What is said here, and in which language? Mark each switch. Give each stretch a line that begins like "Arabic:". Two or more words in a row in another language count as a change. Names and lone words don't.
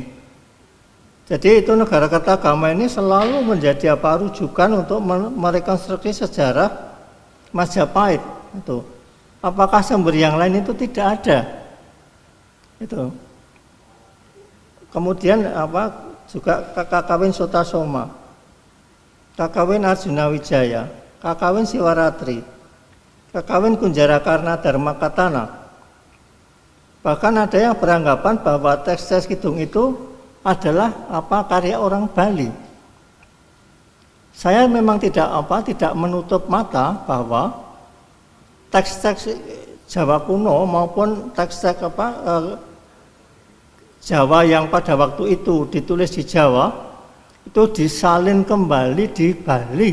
Indonesian: Jadi itu negara Kartagama ini selalu menjadi rujukan untuk merekonstruksi sejarah Majapahit itu. Apakah sumber yang lain itu tidak ada? Itu. Kemudian juga Kakawin Sutasoma, Kakawin Arjuna Wijaya, Kakawin Siwaratri, Kakawin Kunjarakarna Dharmakatana. Bahkan ada yang beranggapan bahwa teks-teks Kidung itu adalah karya orang Bali. Saya memang tidak menutup mata bahwa teks-teks Jawa kuno maupun teks-teks Jawa yang pada waktu itu ditulis di Jawa itu disalin kembali di Bali.